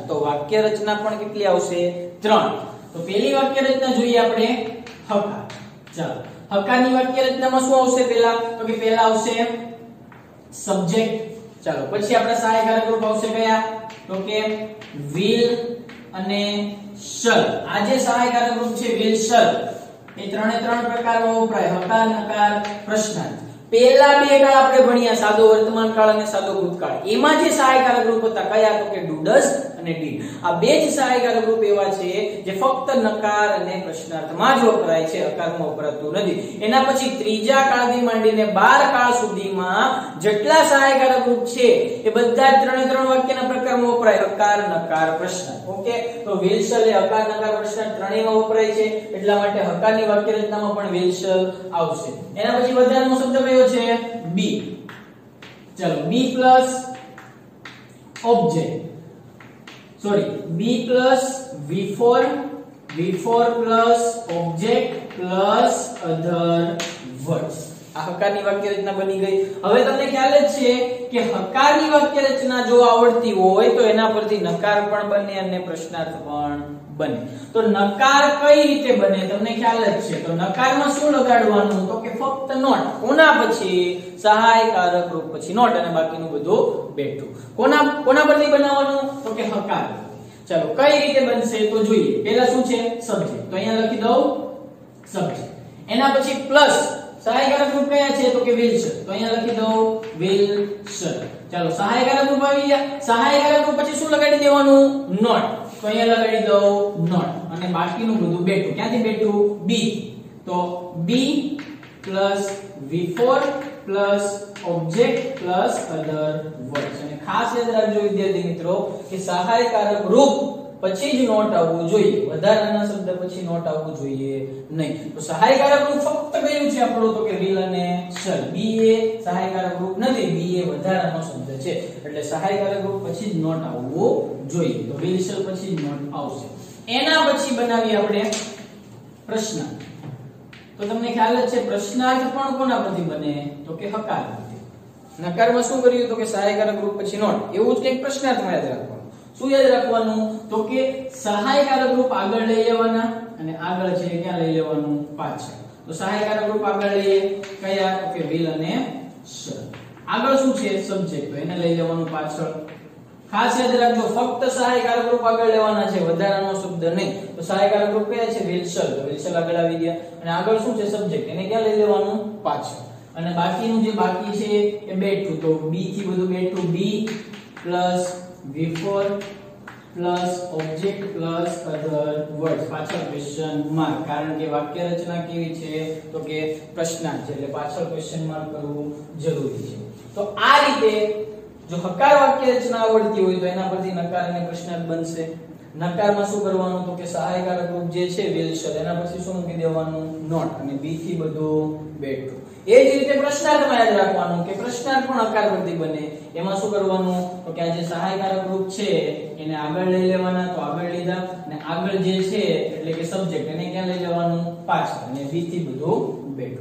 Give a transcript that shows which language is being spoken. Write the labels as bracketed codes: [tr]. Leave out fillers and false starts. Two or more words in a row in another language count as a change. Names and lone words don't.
[gu] તો વાક્ય રચના પણ કેટલી આવશે 3. તો પહેલી વાક્ય રચના જોઈએ આપણે હકાર. ચાલો હકારની વાક્ય રચનામાં શું આવશે પહેલા તો કે પહેલા આવશે સબ્જેક્ટ. ચાલો પછી આપણા સહાયકારક રૂપ આવશે કયા તો કે will અને shall. આ જે સહાયકારક રૂપ છે [en] will shall [gu] એ ત્રણે ત્રણ પ્રકારમાં વપરાય હકાર, નકાર, પ્રશ્નાર્થ. પહેલા બે કાળ આપણે ભણ્યા સાદો વર્તમાન કાળ અને સાદો ભૂતકાળ. એમાં જે સહાયકારક રૂપ હતા કયા તો કે [en] do, does [gu] અને did. આ બે જ સહાયકારક રૂપ એવા છે જે ફક્ત નકાર અને પ્રશ્નાર્થમાં જ વપરાય છે, હકારમાં વપરાતું નથી. એના પછી ત્રીજા કાળથી માંડીને 12 કાળ સુધીમાં જેટલા સહાયકારક રૂપ છે એ બધા જ ત્રણે ત્રણ વાક્યના પ્રકારમાં વપરાય હકાર, નકાર, પ્રશ્નાર્થ. ઓકે તો [en] will shall [gu] એ હકાર, નકાર, પ્રશ્નાર્થ ત્રણેયમાં વપરાય છે એટલા માટે હકારની વાક્ય રચનામાં પણ [en] will shall [gu] આવશે. એના પછી વધારાનો શબ્દ કયો છે be. [en] ચલો be plus object, sorry be plus v4 plus object plus other words. [gu] આ હકારની વાક્ય રચના બની ગઈ. હવે તમને ખ્યાલ જ છે કે હકારની વાક્ય રચના જો આવડતી હોય તો એના પરથી નકાર પણ બને અને પ્રશ્નાર્થ પણ બને. તો નકાર કઈ રીતે બને તમને ખ્યાલ જ છે. તો નકારમાં શું લગાડવાનું તો કે ફક્ત નોટ. કોના પછી સહાયકારક રૂપ પછી નોટ અને બાકીનું બધું બેઠું. કોના પરથી બનાવવાનું તો કે હકાર. ચાલો કઈ રીતે બનશે તો જોઈએ. પહેલા શું છે સબ્જેક્ટ. તો અહીંયા લખી દઉં સબ્જેક્ટ. એના પછી પ્લસ સહાયકારક રૂપ કયા છે તો કે [en] will shall. [gu] તો અહીંયા લખી દઉં [en] will shall. [gu] ચાલો સહાયકારક રૂપ આવી ગયા. સહાયકારક રૂપ પછી શું લગાડી દેવાનું નોટ. તો અહીંયા લગાડી દઉં નોટ અને બાકીનું બધું બેઠું. ક્યાંથી બેઠું be. [en] તો be plus v4 plus object plus other words. [gu] અને ખાસ યાદ રાખજો વિદ્યાર્થી મિત્રો કે સહાયકારક રૂપ પછી જ નોટ આવવું જોઈએ, વધારાના શબ્દ પછી નોટ આવવું જોઈએ નહીં. તો સહાયકારક રૂપ ફક્ત કયું છે આપણું તો કે will અને shall. be એ સહાયકારક રૂપ નથી, be એ વધારાનો શબ્દ છે એટલે સહાયકારક રૂપ પછી જ નોટ આવવું જોઈએ. તો [en] will shall [gu] પછી જ નોટ આવશે. એના પછી બનાવી આપણે પ્રશ્નાર્થ. તો તમને ખ્યાલ જ છે પ્રશ્નાર્થ પણ કોના પરથી બને તો કે હકાર પરથી. નકારમાં શું કર્યું તો કે સહાયકારક રૂપ પછી નોટ. એવું જ કંઈક પ્રશ્નાર્થમાં યાદ રાખવાનું. શું યાદ રાખવાનું તો કે સહાયકારક રૂપ આગળ લઈ લેવાના અને આગળ છે ક્યાં લઈ લેવાનું પાછળ. તો સહાયકારક રૂપ આગળ લઈએ કયા તો કે will અને shall. આગળ શું છે સબ્જેક્ટ તો એને લઈ લેવાનું પાછળ. ખાસ યાદ રાખજો ફક્ત સહાયકારક રૂપ આગળ લેવાના છે, વધારાનો શબ્દ નહીં. તો સહાયકારક રૂપ કયા છે [en] will shall. [gu] તો [en] will shall [gu] આગળ આવી ગયા અને આગળ શું છે સબ્જેક્ટ એને ક્યાં લઈ લેવાનું પાછળ. અને બાકીનું જે બાકી છે એ બેઠું. તો be થી બધું બેઠું. [en] be plus v4 plus object plus other words. [gu] પાછળ [en] question mark, [gu] કારણ કે વાક્ય રચના કેવી છે તો કે પ્રશ્નાર્થ છે એટલે પાછળ [en] question mark [gu] કરવું જરૂરી છે. તો આ રીતે જો હકાર વાક્ય રચના આવડતી હોય તો એના પરથી નકાર અને પ્રશ્નાર્થ બનશે. નકારમાં શું કરવાનું તો કે સહાયકારક રૂપ જે છે [en] will shall [gu] એના પછી શું મૂકી દેવાનું not અને be થી બધું બેઠું. એ જ રીતે પ્રશ્નાર્થમાં યાદ રાખવાનું કે પ્રશ્નાર્થ પણ હકાર પ્રતીક બને. એમાં શું કરવાનું તો કે આ જે સહાયકારક રૂપ છે એને આગળ લઈ લેવાના તો આગળ લીધા અને આગળ જે છે એટલે કે સબ્જેક્ટ એને ક્યાં લઈ લેવાનું પાછળ અને be થી બધું બેઠું.